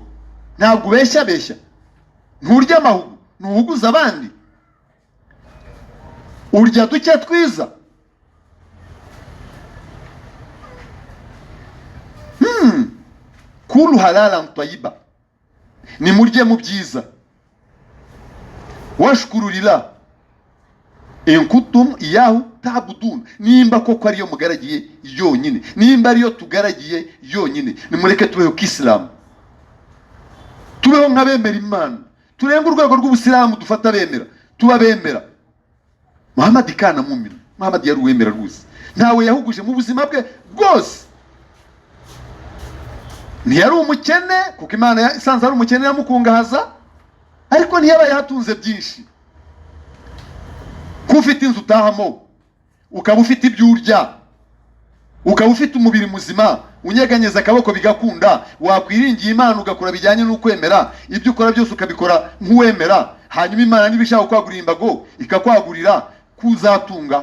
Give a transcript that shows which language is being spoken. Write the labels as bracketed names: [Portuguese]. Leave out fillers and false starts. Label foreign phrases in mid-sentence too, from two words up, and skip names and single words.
[Kinyarwanda] Ntabwo ubeshya? Nturya amahugu? Ntuhuguza abandi? Urya duke twiza? [Arabic] كلوا حلالا طيبا, [Kinyarwanda] ni murye mu byiza. [Arabic] واشكروا لله إن كنتم إياه تعبدون, [Kinyarwanda] nimba koko ariyo mugaragiye yonyine, nimba ariyo tugaragiye yonyine. Nimureke tubeho k'Islam, tubeho nk'abemera Imana, turenga urwego rw'ubusilamu dufata bemera, tuba bemera. [Arabic] محمد كان مؤمن, [Kinyarwanda] Muhammad yari uwemera rwose, ntawe yahuguje mu buzima bwe bwose. Ntiyari umukene, kuko Imana isanze ari umukene yamukungahaza, ariko ntiyabaye hatunze byinshi. Kufite inzu utahamo, ukaba ufite ibyo urya, ukaba ufite umubiri muzima, unyeganyeza akaboko bigakunda, wakwiringiye Imana ugakora bijyanye n'ukwemera, ibyo ukora byose ukabikora nk'uwemera, hanyuma Imana nibishaka kwagurira imbago ikakwagurira, kuzatunga.